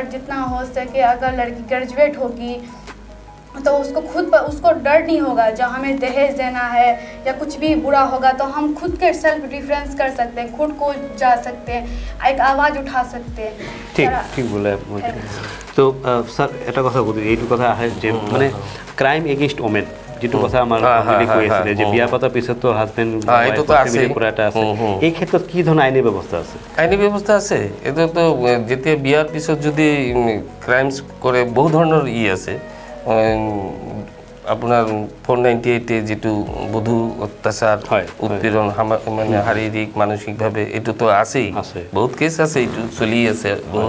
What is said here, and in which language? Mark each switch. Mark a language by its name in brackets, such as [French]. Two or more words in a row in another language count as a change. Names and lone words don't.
[Hindi] जितना हो सके अगर लड़की ग्रेजुएट होगी तो उसको उसको डर नहीं होगा जब हमें दहेज देना है या कुछ भी बुरा होगा तो हम खुद के [English] self defense [Hindi] कर सकते हैं, खुद को जा सकते हैं, एक आवाज़ उठा सकते हैं। ठीक बोले। तो सर [Assamese] এটা কথা কই, এইটো কথা আহে যে মানে [English] crime against women [Assamese] যেটো কথা আমাৰ কৈ আছিলে যে বিয়া পাতাৰ পিছত তো হাজবেণ্ড এইটো তো আছে, পুৰা এটা আছে, এই ক্ষেত্ৰত কি ধৰণৰ আইনী ব্যৱস্থা আছে? আইনী ব্যৱস্থা আছে। এইটো তো যেতিয়া বিয়াৰ পিছত যদি ক্ৰাইমছ কৰে বহু ধৰণৰ আছে। আপোনাৰ 498 যেটো বধূ অত্যাচাৰ, উৎপীড়ন, মানে শাৰীৰিক মানসিকভাৱে এইটোতো আছেই, বহুত কেছ আছে, এইটো চলি আছে বহুত।